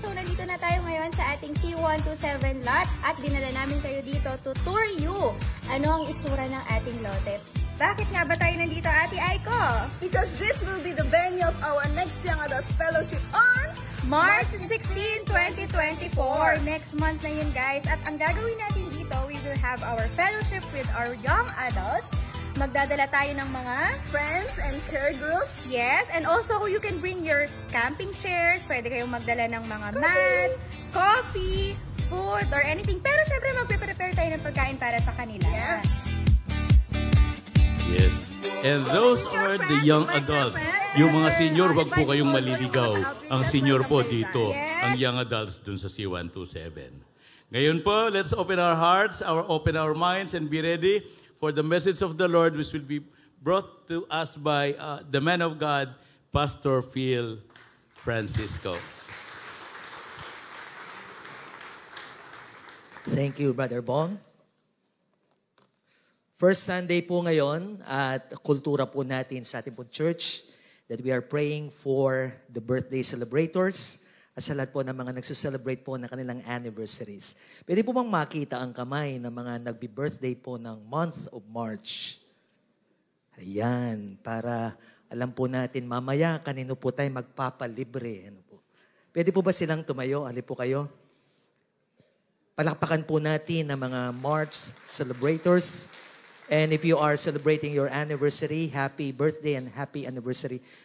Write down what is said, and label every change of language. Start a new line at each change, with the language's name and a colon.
Filipino: So nandito na tayo ngayon sa ating C127 lot at dinala namin kayo dito
English: to tour you
Filipino: ano ang itsura ng ating lote. Bakit nga ba tayo nandito, Ate Aiko?
English: Because this will be the venue of our next Young Adults Fellowship on March 16, 2024. Next month na yun, guys.
Filipino: At ang gagawin natin dito,
English: we will have our fellowship with our young adults.
Filipino: Magdadala tayo ng mga
English: friends and care groups. Yes, and also you can bring your camping chairs.
Filipino: Pwede kayong magdala ng mga mat,
English: coffee, food, or anything.
Filipino: Pero syempre magpe-prepare tayo ng pagkain para sa kanila.
English: Yes. Yes. And those are the young adults.
Filipino: Yung mga senior, wag po kayong maliligaw. Ang senior po dito, ang young adults dun sa C127. Ngayon po,
English: let's open our hearts, open our minds, and be ready for the message of the Lord, which will be brought to us by the man of God, Pastor Phil Francisco. Thank you, Brother Bong.
Filipino: First Sunday po ngayon at kultura po natin sa ating po church
English: that we are praying for the birthday celebrators
Filipino: at sa lahat po ng mga nagsuselebrate po ng kanilang anniversaries. Pwede po bang makita ang kamay ng mga nagbi-birthday po ng month of March? Ayan, para alam po natin mamaya kanino po tayo magpapalibre. Ano po? Pwede po ba silang tumayo? Ali po kayo. Palakpakan po natin ang mga March celebrators.
English: And if you are celebrating your anniversary, happy birthday and happy anniversary.